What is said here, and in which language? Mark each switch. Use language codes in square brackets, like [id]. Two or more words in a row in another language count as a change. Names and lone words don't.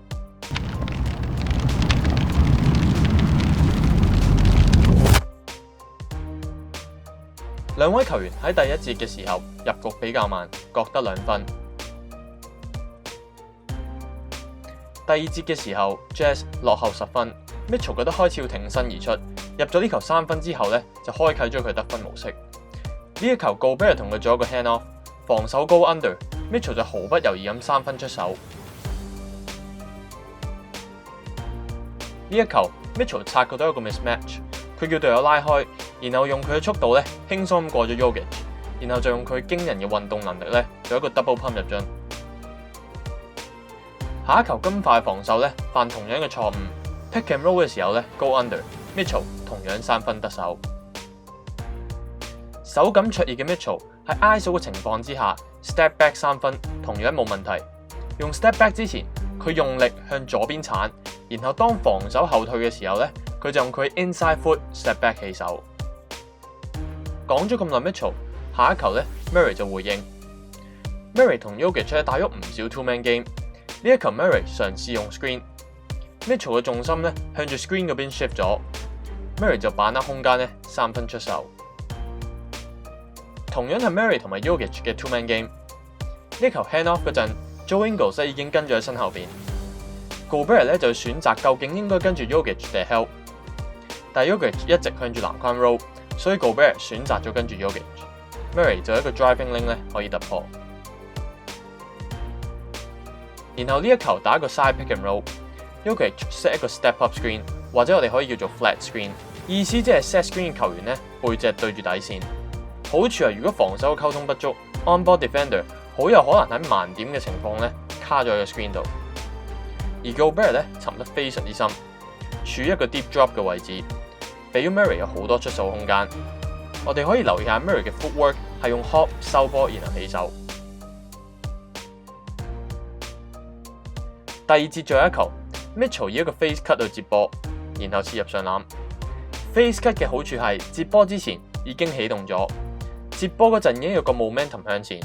[yue] 兩位球員喺第一節嘅時候入局比較慢，各得2分。第二節嘅時候 ，Jazz 落後10分 ，Mitchell 覺得開始要挺身而出，入咗呢球3分之後呢，就開啟咗佢得分模式。呢一球 Gobert 同佢做一個 [en] hand off， [yue] 防守高 under，Mitchell 就毫不猶豫咁3分出手。呢一球 Mitchell 察覺到一個 mismatch， 佢叫隊友拉開，然後用佢嘅速度咧輕鬆咁過咗 Jokic， 然後就用佢驚人嘅運動能力咧做一個 [en] double pump [yue] 入樽。下一球金塊防守咧犯同樣嘅錯誤 ， [en] pick and roll [yue] 嘅時候咧 [en] go under， [yue] Mitchell 同樣3分得手。手感灼熱嘅 Mitchell 喺 ISO 嘅情況之下 [en] step back [yue] 3 分同樣冇問題。用 step back 之前，佢用力向左邊鏟，然後當防守後退嘅時候咧，佢就用佢 [en] inside foot step back [yue] 起手。講咗咁耐 Mitchell， 下一球咧 Murray 就回應。Murray 同 Jokic 打咗唔少 [en] two man game。 [yue] 呢一球 Murray 嘗試用 screen，Mitchell 嘅重心咧向住 screen 嗰邊 shift 咗 ，Murray 就把握空間咧3分出手。同樣係 Murray 同埋 Jokic 嘅 [en] two man game， [yue] 呢球 [en] hand off [yue] 嗰陣 ，Joe Ingles 已經跟咗喺身後邊 ，Gobert 咧就選擇究竟應該跟住 Jokic 定 help， 但 Jokic 一直向住籃框 roll， 所以 Gobert 選擇咗跟住 Jokic，Murray 就有一個 [en] driving lane [yue] 咧可以突破。然後呢一球打一個 [en] side pick and roll， [yue] Jokic set 一個 [en] step up screen， [yue] 或者我哋可以叫做 [en] flat screen， [yue] 意思即係 [en] set screen [yue] 嘅球員咧背脊對住底線。好處係如果防守溝通不足 ， [en] on ball defender [yue] 好有可能喺盲點嘅情況咧卡咗喺個 screen 度。而 Gobert 咧沉得非常之深，處於一個 [en] deep drop [yue] 嘅位置，俾咗 Murray 有好多出手空間。我哋可以留意下 Murray 嘅 footwork 係用 hop 收波然後起手。第二節最後一球 ，Mitchell 以一個 [en] face cut [yue] 去接波，然後切入上籃。 [en] face cut [yue] 嘅好處係接波之前已經起動咗，接波嗰陣已經有個 momentum 向前。